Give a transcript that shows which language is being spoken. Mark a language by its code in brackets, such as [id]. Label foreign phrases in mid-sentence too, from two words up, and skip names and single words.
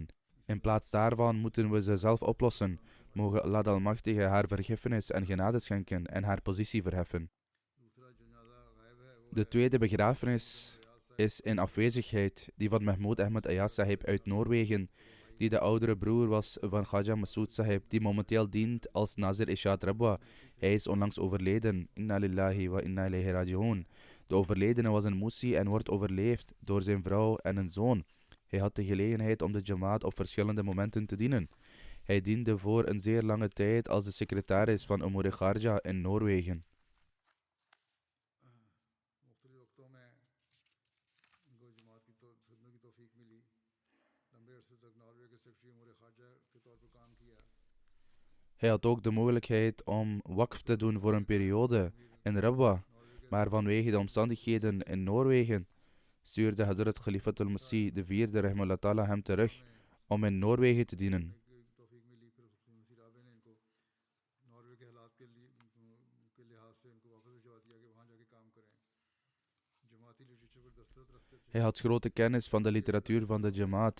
[nl] In plaats daarvan moeten we ze zelf oplossen. Mogen Allah de Almachtige haar vergiffenis en genade schenken en haar positie verheffen. De tweede begrafenis is in afwezigheid, die van Mahmoud Ahmad Ayaz Sahib uit Noorwegen, die de oudere broer was van Khaja Masood Sahib, die momenteel dient als Nazir Ishad Rabwa. Hij is onlangs overleden. [ar] إنا لله وإنا إليه راجعون. [nl] De overledene was een Musi en wordt overleefd door zijn vrouw en een zoon. Hij had de gelegenheid om de Jamaat op verschillende momenten te dienen. Hij diende voor een zeer lange tijd als de secretaris van Umur Kharja in Noorwegen. Hij had ook de mogelijkheid om wakf te doen voor een periode in Rabwa, maar vanwege de omstandigheden in Noorwegen stuurde Hazrat Khalifatul Masih IV [ar] رحمه الله تعالى [nl] hem terug om in Noorwegen te dienen. Hij had grote kennis van de literatuur van de Jamaat.